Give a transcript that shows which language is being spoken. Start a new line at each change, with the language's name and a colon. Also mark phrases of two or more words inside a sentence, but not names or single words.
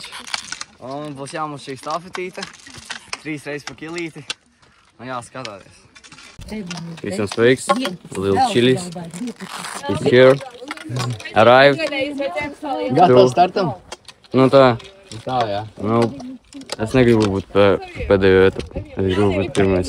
Latvian: Un būs jāmuz šī stafetīte. 3 reizes pa kilīti. Un jā, skatāties. Visiem sveiks!
English: Little Chili's is here. Arrived.
Latvian: Gatavs startam? Nu tā. Tā, jā. Nu, es negribu būt pēdējo etapu. Es gribu būt pirmais.